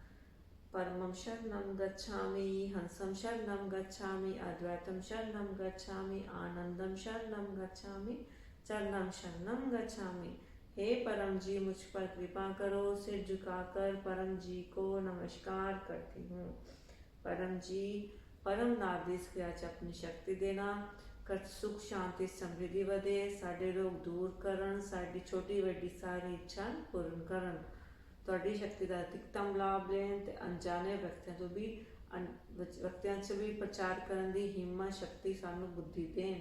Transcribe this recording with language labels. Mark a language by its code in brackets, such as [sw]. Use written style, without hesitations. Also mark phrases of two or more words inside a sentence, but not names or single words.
[sa] परमं शरणं गच्छामि, हंसं शरणं गच्छामि, अद्वैतं शरणं गच्छामि, आनंदं शरणं गच्छामि, चरणं शरणं गच्छामि। [hi] हे परम जी मुझ पर कृपा करो, सिर झुकाकर परम जी को नमस्कार करती हूँ। [pa] ਪਰਮ ਜੀ ਪਰਮ ਨਾਥ ਇਸ ਕ੍ਰਿਆ ਚ ਅਪਨੀ ਸ਼ਕਤੀ ਦੇਣਾ, ਕਰ ਸੁਖ ਸ਼ਾਂਤੀ ਸਮ੍ਰਿੱਧੀ ਵਧੇ, ਸਾਡੇ ਰੋਗ ਦੂਰ ਕਰਨ, ਸਾਡੀ ਛੋਟੀ ਵੱਡੀ ਸਾਰੀ ਇੱਛਾ ਪੂਰਨ ਕਰਨ। ਤੁਹਾਡੀ ਸ਼ਕਤੀ ਦਾ ਅਧਿਕਤਮ ਲਾਭ ਲੈਣ ਤੇ ਅਣਜਾਣੇ ਵਿਅਕਤੀਆਂ 'ਚ ਵੀ ਪ੍ਰਚਾਰ ਕਰਨ ਦੀ ਹਿੰਮਤ ਸ਼ਕਤੀ ਸਾਨੂੰ ਬੁੱਧੀ ਦੇਣ।